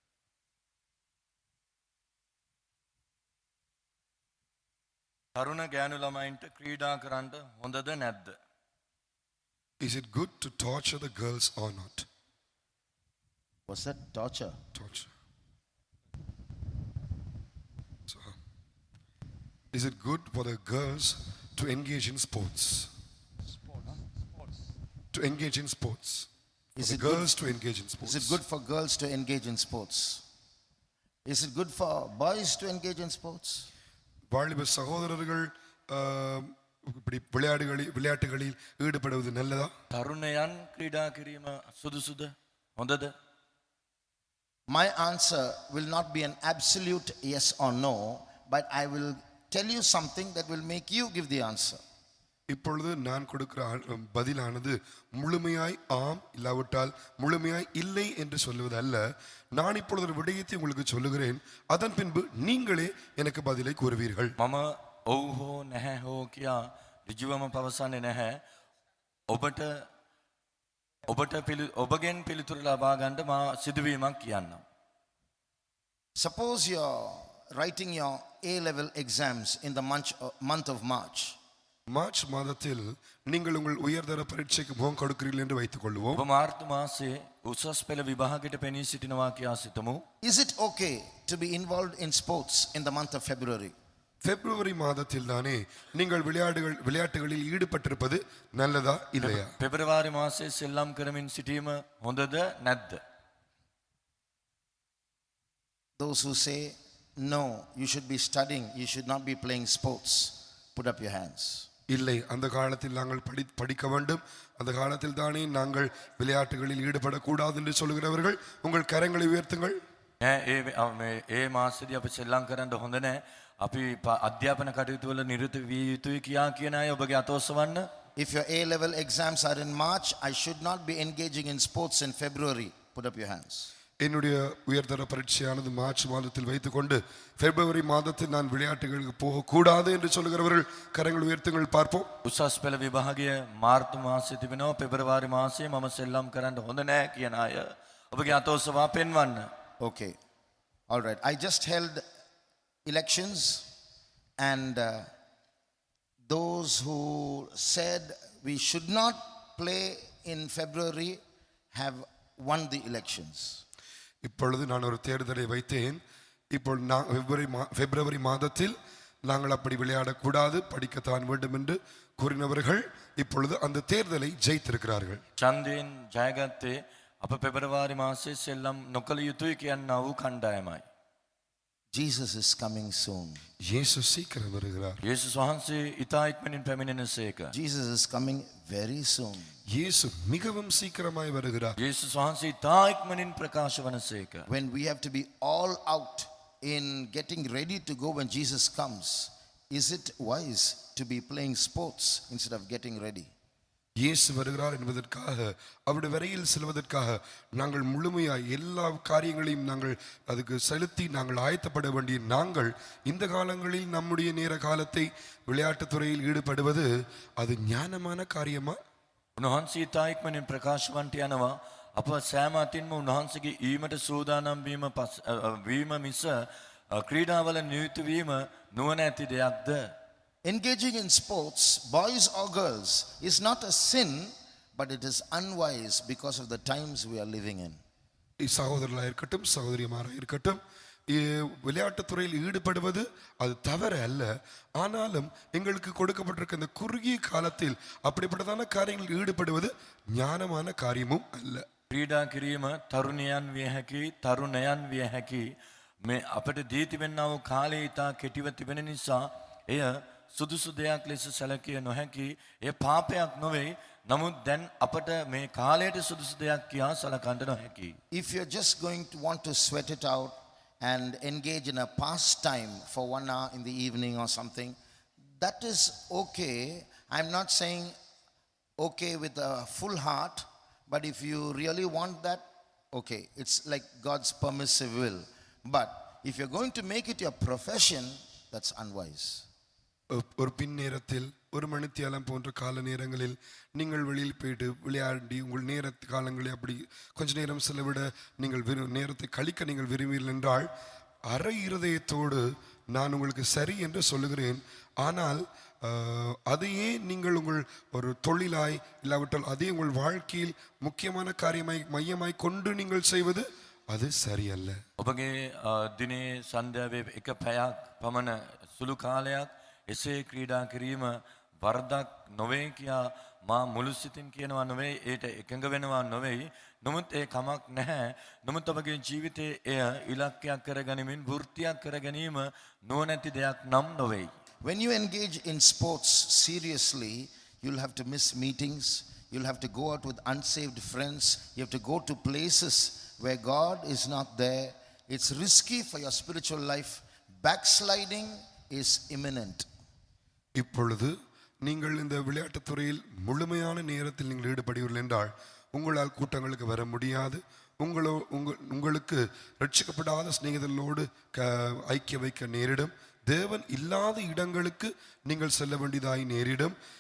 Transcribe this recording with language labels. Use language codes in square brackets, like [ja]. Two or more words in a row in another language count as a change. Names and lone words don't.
[si] තරුණ ගෑනු ළමයින්ට ක්‍රීඩා කරන්න හොඳද නැද්ද? [en] Is it good to torture the girls or not? What's that? Torture? Torture. So, is it good for the girls to engage in sports? To engage in sports. Is For it the girls to engage in sports. Is it good for girls to engage in sports? Is it good for boys to engage in sports? [ta] வாலிப சகோதரர்கள் இப்படி விளையாட்டுகளில் ஈடுபடுவது நல்லதா? [si] තරුණයන් ක්‍රීඩා කිරීම සුදුසුද? හොඳද? [en] My answer will not be an absolute yes or no, but I will tell you something that will make you give the answer. [ta] இப்பொழுது நான் கொடுக்கிற பதிலானது முழுமையாய் ஆம் இல்லாவிட்டால் முழுமையாய் இல்லை என்று சொல்லுவது அல்ல. நான் இப்பொழுது ஒரு விடயத்தை உங்களுக்கு சொல்லுகிறேன், அதன் பின்பு நீங்களே எனக்கு பதிலை கூறுவீர்கள். [si] මම ඔව් හෝ නැහැ හෝ කියා ඍජුවම පවසන්නේ නැහැ. ඔබගෙන් පිළිතුරු ලබා ගන්න මා සිදුවීමක් කියන්නම්. [en] Suppose you're writing your A-level exams in the month of March. [ta] மார்ச் மாதத்தில் நீங்கள் உங்கள் உயர்தர பரீட்சைக்கு முகம் கொடுக்கிறீர்கள் என்று வைத்துக் கொள்வோம். [si] ඔබ මාර්තු මාසයේ උසස් පෙළ විභාගයට පෙනී සිටිනවා කියා සිතමු. [en] Is it okay to be involved in sports in the month of February? [ta] பிப்ரவரி மாதத்தில் தானே நீங்கள் விளையாட்டுகளில் ஈடுபட்டிருப்பது நல்லதா இல்லையா? [si] පෙබරවාරි මාසයේ සෙල්ලම් කරමින් සිටීම හොඳද නැද්ද? [en] Those who say no, you should be studying, you should not be playing sports, put up your hands. [ta] இல்லை, அந்த காலத்தில் நாங்கள் படிக்க வேண்டும், அந்த காலத்தில் தானே நாங்கள் விளையாட்டுகளில் ஈடுபடக்கூடாது என்று சொல்லுகிறவர்கள் உங்கள் கரங்களை உயர்த்துங்கள். [si] ඒ මාසෙදී අපි සෙල්ලම් කරන්න හොඳ නැහැ, අපි අධ්‍යාපන කටයුතු වල නිරත විය යුතුයි කියා කියන අය ඔබගේ අත ඔසවන්න. [en] If your A-level exams are in March, I should not be engaging in sports in February, put up your hands. [ta] என்னுடைய உயர்தர பரீட்சையானது மார்ச் மாதத்தில் வைத்துக்கொண்டு பிப்ரவரி மாதத்தில் நான் விளையாட்டுகளுக்கு போகக்கூடாது என்று சொல்லுகிறவர்கள் கரங்கள் உயர்த்துங்கள் பார்ப்போம். [si] උසස් පෙළ විභාගය මාර්තු මාසයේ තිබෙනවා, පෙබරවාරි මාසයේ මම සෙල්ලම් කරන්න හොඳ නැහැ කියන අය ඔබගේ අත ඔසවා පෙන්වන්න. [en] Okay, all right. I just held elections and those who said we should not play in February have won the elections. [ta] இப்பொழுது நான் ஒரு தேர்தலை வைத்தேன். இப்போ பிப்ரவரி மாதத்தில் நாங்கள் அப்படி விளையாடக்கூடாது, படிக்கத்தான் வேண்டும் என்று கூறினவர்கள் இப்பொழுது அந்த தேர்தலை ஜெயித்திருக்கிறார்கள். [si] ඡන්දයෙන් ජයගත්තේ අප පෙබරවාරි මාසයේ සෙල්ලම් නොකළ යුතුයි කියනා වූ කණ්ඩායමයි. [en] Jesus is coming soon. [ta] இயேசு சீக்கிரம் வருகிறார். [si] යේසුස් වහන්සේ ඊතා ඉක්මනින් පැමිණෙනසේක. [en] Jesus is coming very soon. [ta] இயேசு மிகவும் சீக்கிரமாய் வருகிறார். [si] යේසුස් වහන්සේ ඊතා ඉක්මනින් ප්‍රකාශ වනසේක. [en] When we have to be all out in getting ready to go when Jesus comes, is it wise to be playing sports instead of getting ready? [ta] இயேசு வருகிறார் என்பதற்காக அவருடைய வரையில் செல்வதற்காக நாங்கள் முழுமையாய் எல்லா காரியங்களையும் நாங்கள் அதுக்கு செலுத்தி நாங்கள் ஆயத்தப்பட வேண்டிய நாங்கள் இந்த காலங்களில் நம்முடைய நேர காலத்தை விளையாட்டுத் துறையில் ஈடுபடுவது அது ஞானமான காரியமா? [si] උන්වහන්සේ ඊතා ඉක්මනින් ප්‍රකාශ වන්ට යනවා. අප සෑම අතින්ම උන්වහන්සේගේ ඊමට සූදානම් වීම මිස ක්‍රීඩාවල නියුතු වීම නුවණ ඇති දෙයක්ද? [en] Engaging in sports, boys or girls, is not a sin, but it is unwise because of the times we are living in. [ta] சகோதரர்களாக இருக்கட்டும், சகோதரிமாராக இருக்கட்டும், விளையாட்டுத் துறையில் ஈடுபடுவது அது தவறு அல்ல. ஆனாலும் எங்களுக்கு கொடுக்கப்பட்டிருக்க இந்த குறுகிய காலத்தில் அப்படிப்பட்டதான காரியங்களில் ஈடுபடுவது ஞானமான காரியமும் அல்ல. [si] ක්‍රීඩා කිරීම තරුණයන් විය හැකි, තරුණයන් විය හැකි. මේ අපට දී තිබෙනා වූ කාලය ඊතා කෙටිව තිබෙන නිසා එය සුදුසු දෙයක් ලෙස සැලකිය නොහැකි. එය පාපයක් නොවේ. නමුත් දැන් අපට මේ කාලයට සුදුසු දෙයක් කියා සලකන්න නොහැකි. [en] If you're just going to want to sweat it out and engage in a pastime for 1 hour in the evening or something, that is okay. I'm not saying okay with a full heart, but if you really want that, okay, it's like God's permissive will. But if you're going to make it your profession, that's unwise. [ta] ஒரு பின் நேரத்தில் ஒரு மணித்தியாலம் போன்ற கால நேரங்களில் நீங்கள் வெளியில் போயிட்டு விளையாடி உங்கள் நேர காலங்களை அப்படி கொஞ்ச நேரம் செலவிட நீங்கள் நேரத்தை கழிக்க நீங்கள் விரும்புவீர்கள் என்றால் அரை இருதயத்தோடு நான் உங்களுக்கு சரி என்று சொல்லுகிறேன். ஆனால் அதையே நீங்கள் உங்கள் ஒரு தொழிலாய் இல்லாவிட்டால் அதே உங்கள் வாழ்க்கையில் முக்கியமான காரியமாய் மையமாய் கொண்டு நீங்கள் செய்வது அது சரியல்ல. [si] ඔබගේ දිනේ සන්ධ්‍යාවේ එක පැයක් පමණ සුළු කාලයක් එසේ ක්‍රීඩා කිරීම වරදක් නොවේ කියා මා මුළු සිතින් කියනවා නොවේ. ඒට එකඟ වෙනවා නොවේ. නමුත් ඒ කමක් නැහැ. නමුත් ඔබගේ ජීවිතයේ එය ඉලක්කයක් කරගනිමින් වෘත්තියක් කර ගැනීම නුවණැති දෙයක් නම් නොවේ. [en] When you engage in sports seriously, you'll have to miss meetings. You'll have to go out with unsaved friends. You have to go to places where God is not there. It's risky for your spiritual life. Backsliding is imminent. [ta] இப்பொழுது நீங்கள் இந்த விளையாட்டுத் துறையில் முழுமையான நேரத்தில் நீங்கள் ஈடுபடுவீர்கள் என்றால் உங்களால் கூட்டங்களுக்கு வர முடியாது. உங்களுக்கு ரட்சிக்கப்படாத சிநேகிதர்களோடு ஐக்கிய வைக்க நேரிடும். தேவன் இல்லாத இடங்களுக்கு நீங்கள் செல்ல வேண்டியதாய் நேரிடும்.